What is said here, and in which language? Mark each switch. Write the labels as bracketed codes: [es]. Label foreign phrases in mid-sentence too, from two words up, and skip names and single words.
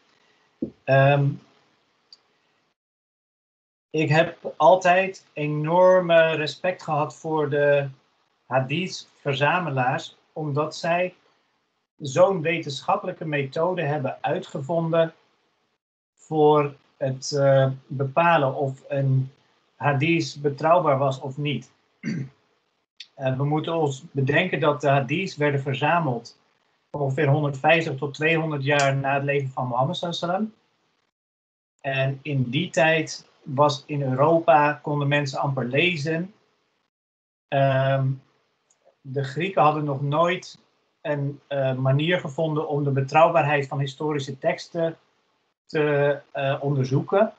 [nl] Ik heb altijd enorme respect gehad voor de hadith-verzamelaars, omdat zij zo'n wetenschappelijke methode hebben uitgevonden voor het bepalen of een hadith betrouwbaar was of niet. We moeten ons bedenken dat de hadiths werden verzameld ongeveer 150 tot 200 jaar na het leven van Mohammed [ar] صلى الله عليه وسلم. [nl] En in die tijd was in Europa, konden mensen amper lezen. De Grieken hadden nog nooit een manier gevonden om de betrouwbaarheid van historische teksten te onderzoeken.